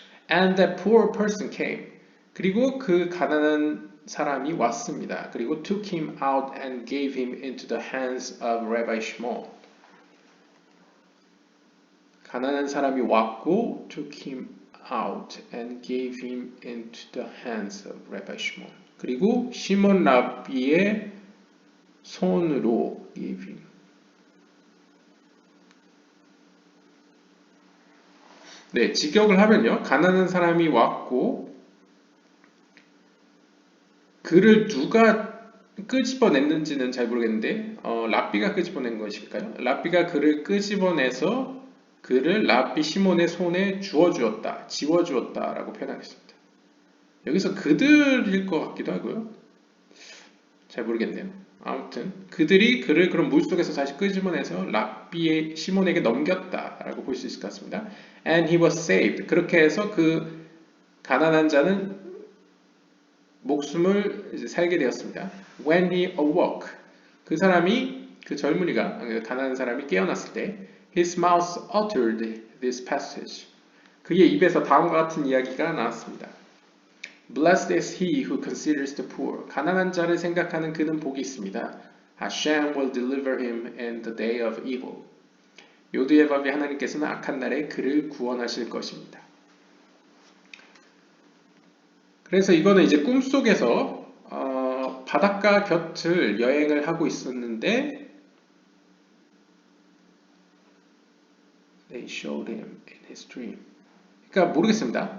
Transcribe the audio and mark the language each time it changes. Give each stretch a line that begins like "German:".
English: And that poor person came.
Korean: 그리고 그 가난한 사람이 왔습니다. 그리고
English: took him out and gave him into the hands of Rabbi Shimon.
Korean: 가난한 사람이 왔고
English: took him out and gave him into the hands of Rabbi Shimon.
Korean: 그리고 시몬 랍비의 손으로
English: gave him.
Korean: 네, 직역을 하면요. 가난한 사람이 왔고 그를 누가 끄집어냈는지는 잘 모르겠는데 랍비가 끄집어낸 것일까요? 랍비가 그를 끄집어내서 그를 랍비 시몬의 손에 주어주었다, 지워주었다 라고 표현하겠습니다. 여기서 그들일 것 같기도 하고요. 잘 모르겠네요. 아무튼 그들이 그를 그런 물속에서 다시 끄집어내서 랍비의 시몬에게 넘겼다 라고 볼 수 있을 것 같습니다.
English: And he was saved.
Korean: 그렇게 해서 그 가난한 자는 목숨을 이제 살게 되었습니다.
English: When he awoke,
Korean: 그 사람이 그 젊은이가 가난한 사람이 깨어났을 때,
English: his mouth uttered this passage.
Korean: 그의 입에서 다음과 같은 이야기가 나왔습니다.
English: Blessed is he who considers the poor.
Korean: 가난한 자를 생각하는 그는 복이 있습니다.
English: Hashem will deliver him in the day of evil.
Korean: 요드의 밥이 하나님께서는 악한 날에 그를 구원하실 것입니다. 그래서 이거는 이제 꿈속에서 바닷가 곁을 여행을 하고 있었는데
English: They showed him in his dream.
Korean: 그러니까 모르겠습니다.